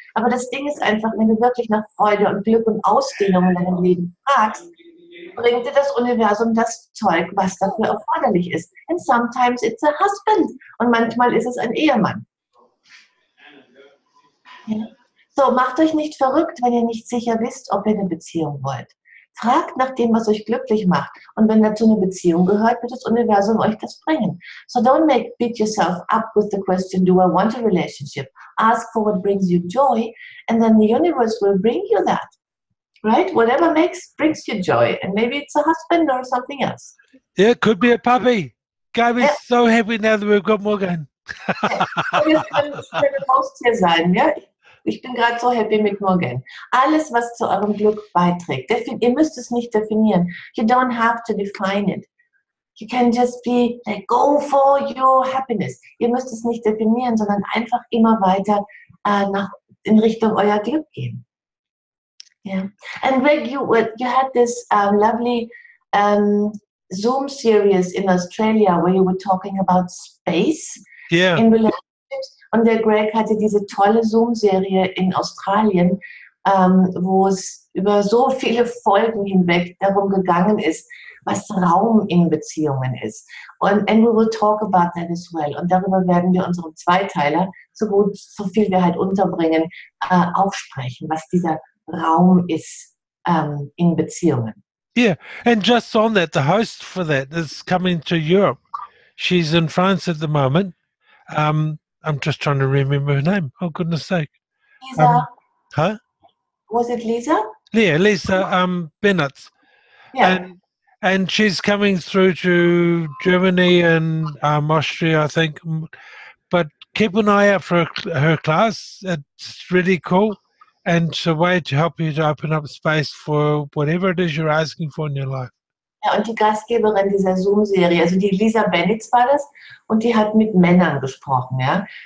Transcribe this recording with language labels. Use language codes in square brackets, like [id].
[de] Aber das Ding ist einfach, wenn du wirklich nach Freude und Glück und Ausdehnung in deinem Leben fragst, bringt dir das Universum das Zeug, was dafür erforderlich ist. [en] And sometimes it's a husband. [de] Und manchmal ist es ein Ehemann. Ja. So, macht euch nicht verrückt, wenn ihr nicht sicher wisst, ob ihr eine Beziehung wollt. Fragt nach dem, was euch glücklich macht. Und wenn dazu eine Beziehung gehört, wird das Universum euch das bringen. [en] So don't beat yourself up with the question, do I want a relationship? Ask for what brings you joy, and then the universe will bring you that. Right? Whatever brings you joy. And maybe it's a husband or something else. Yeah, it could be a puppy. Gabi's so happy now that we've got Morgan. [de] Es können Haustier sein, ja? Ich bin gerade so happy mit Morgan. Alles, was zu eurem Glück beiträgt. Ihr müsst es nicht definieren. [en] You don't have to define it. You can just be like, go for your happiness. [de] Ihr müsst es nicht definieren, sondern einfach immer weiter in Richtung euer Glück gehen. [en] Yeah. And Greg, you had this lovely Zoom series in Australia where you were talking about space in relationships. [de] Und der Greg hatte diese tolle Zoom-Serie in Australien, wo es über so viele Folgen hinweg darum gegangen ist, was Raum in Beziehungen ist. [en] And we will talk about that as well. [de] Und darüber werden wir unseren Zweiteiler, so viel wir halt unterbringen, aufsprechen, was dieser Raum ist in Beziehungen. [en] Yeah, and just on that, the host for that is coming to Europe. She's in France at the moment. I'm just trying to remember her name. Oh, goodness sake. Lisa. Huh? Was it Lisa? Yeah, Lisa Bennett. Yeah. And she's coming through to Germany and Austria, I think. But keep an eye out for her class. It's really cool. And it's a way to help you to open up space for whatever it is you're asking for in your life. [de] Ja, und die Gastgeberin dieser Zoom-Serie, also die Lisa Bennett war das, und die hat mit Männern gesprochen, ja.